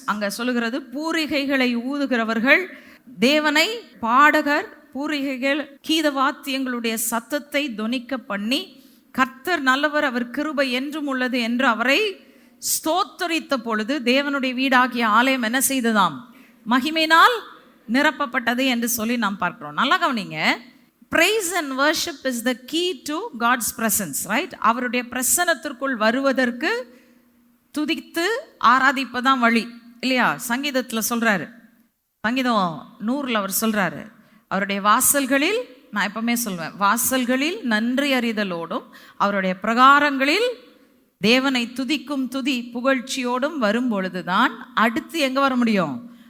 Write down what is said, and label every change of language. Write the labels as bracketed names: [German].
[Tamil] அங்கே சொல்லுகிறது பூரிகைகளை ஊதுகிறவர்கள் தேவனை, பாடகர் பூரிகைகள் கீத வாத்தியங்களுடைய சத்தத்தை தொனிக்க பண்ணி கர்த்தர் நல்லவர், அவர் கிருபை என்றும் உள்ளது என்று அவரை ஸ்தோத்தரித்த பொழுது தேவனுடைய வீடாகிய ஆலயம் என்ன செய்ததாம்? மகிமையினால் நிரப்பப்பட்டது என்று சொல்லி நாம் பார்க்கிறோம். நல்லா கவனிங்க. [English] Praise and worship is the key to God's presence, right? [Tamil] அவருடைய பிரசன்னத்திற்குள் வருவதற்கு துதித்து ஆராதிப்பதான் வழி, இல்லையா? சங்கீதத்தில் சொல்றாரு, சங்கீதம் 100 அவர் சொல்றாரு, அவருடைய வாசல்களில், நான் எப்பவுமே சொல்வேன், வாசல்களில் நன்றி அறிதலோடும் அவருடைய பிரகாரங்களில் தேவனை துதிக்கும் துதி புகழ்ச்சியோடும் வரும் பொழுதுதான் அடுத்து எங்க வர முடியும்?